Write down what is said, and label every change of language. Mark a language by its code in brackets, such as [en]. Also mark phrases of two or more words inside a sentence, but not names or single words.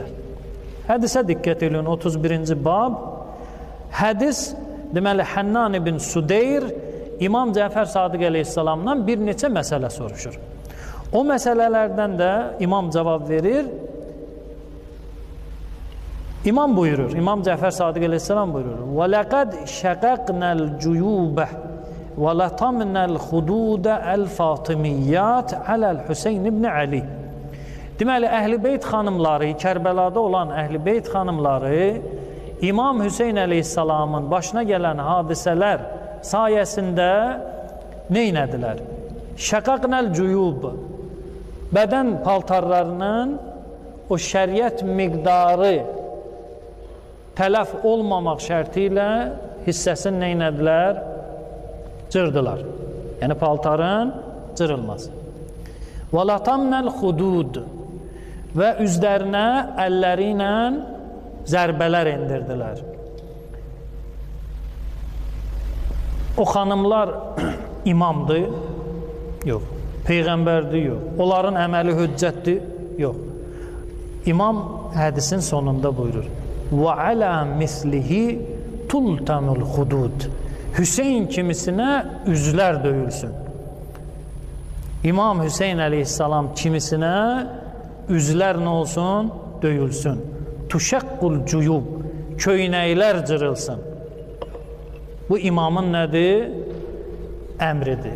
[az] Hədisə diqqət edin, 31-ci bab. Hədis, deməli, Hənnan ibn Sudeyr İmam Cəfər Sadiq əleyhissalamdan bir neçə məsələ soruşur. O məsələlərdən də İmam cavab verir. İmam buyurur, İmam Cəfər Sadiq əleyhissalam buyurur. [ar] وَلَقَدْ شَقَقْنَا الْجُيُوبَ وَلَطَمْنَا الْخُدُودَ الْفَاطِمِيَّاتِ عَلَى الْحُسَيْنِ ibn Ali. [az] Deməli, Əhl-i-Beyt xanımları, Kərbəlada olan Əhl-i-Beyt xanımları İmam Hüseyin əleyhissalamın başına gələn hadisələr sayəsində neynədilər? [ar] شققن الجيوب, [az] bədən paltarlarının o şəriət miqdarı tələf olmamaq şərti ilə hissəsini neynədilər? Cırdılar. Yəni, paltarın cırılması. [ar] وَلَطَمْنَ الْخُدُودِ [az] və üzlərinə əlləri ilə zərbələr endirdilər. O xanımlar imamdır? Yox. Peyğəmbərdir? Yox. Onların əməli hüccətdir? Yox. İmam hədisin sonunda buyurur. [ar] وَعَلَى مِثْلِهِ تُلْتَمُ الْخُدُودِ [az] Hüseyin kimisinə üzlər döyülsün. İmam Hüseyin əleyhissalam kimisinə üzlər nə olsun? Döyülsün. [ar] تشق الجيوب, [az] köynəklər cırılsın. Bu imamın nədir? Əmridir.